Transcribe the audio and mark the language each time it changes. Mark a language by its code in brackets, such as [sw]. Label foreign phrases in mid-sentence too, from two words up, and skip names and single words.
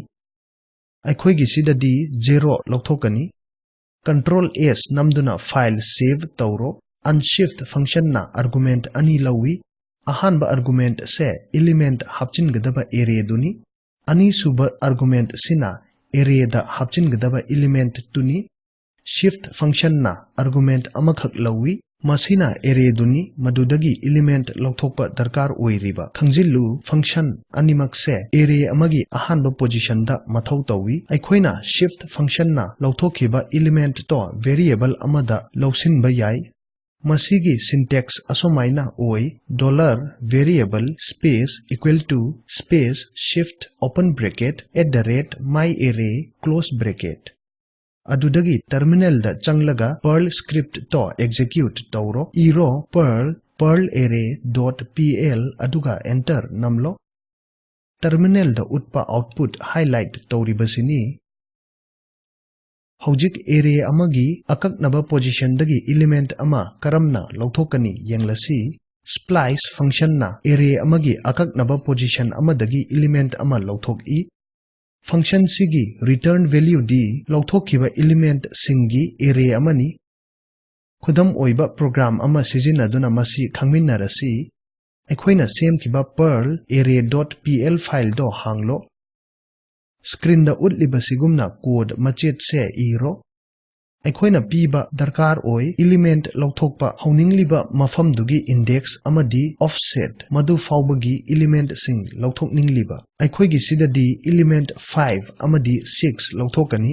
[mni] Aikhoigi sidadi 0 lauthokani. Control S namduna [en] file save [mni] tauro. Unshift function na argument ani lawi. Ahanba argument se element hapchin gadaba array duni. Ani suba argument sina array da hapchin gadaba element tuni. [en] Shift function [mni] na argument amakhak lawi. Masina array duni madudagi element lauthokpa darkar oiriba. Khangjilu function animak se array amagi ahanba position da mathau tawi. Aikhoina [en] shift function [mni] na lauthokhiba element to variable amada lausinba yai. Masigi syntax asomaina oi $variable [en] space equal to space shift open bracket @myarray close bracket. [mni] Adudagi terminal da changlaga [en] Perl script [mni] to execute tauro iro perlarray.pl aduga enter namlo. Terminal da utpa [en] output highlight [mni] tauribasini. Hojik array amagi akaknaba position dagi element ama karamna lauthokani yenglasi. [en] Splice function [mni] na array amagi akaknaba position amadagi element ama lauthoki. Function sigi [en] return value [mni] di lauthokiba element singi array amani. Khudam oiba program ama sizinaduna masi khangminnarasi. Aikhoina semkiba perl array.pl file do hanglo. Screen da utliba sigumna code machet se iro. Aikhoina piba darkar oi element lauthokpa hauningliba mafamdugi index amadi offset madu faubagi element sing lauthokningliba. Aikhoigi sidadi element 5 amadi 6 lauthokani.